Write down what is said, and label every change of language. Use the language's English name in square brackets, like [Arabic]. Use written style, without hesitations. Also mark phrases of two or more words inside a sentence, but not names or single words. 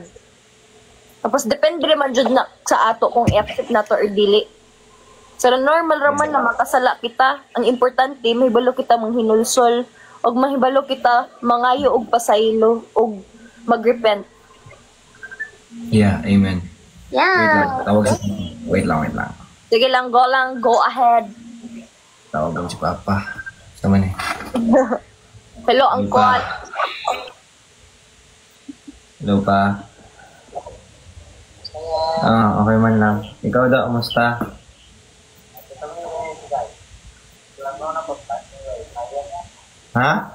[Cebuano] Tapos depende naman jud na sa ato kung i-accept nato or dili. So normal raman na makasala kita. Ang importante mahibalo kita manghinulsol og mahibalo kita mangayo og pasaylo og magrepent. [English] Yeah, amen. Wait Yeah. [Cebuano] lang, tawag si Wait lang. Sige lang, [English] go ahead. [Cebuano] Tawag lang si Papa. Sama ni. Hello, Angkol. Hello pa. Okay man lang. Ikaw daw, kamusta? Ha?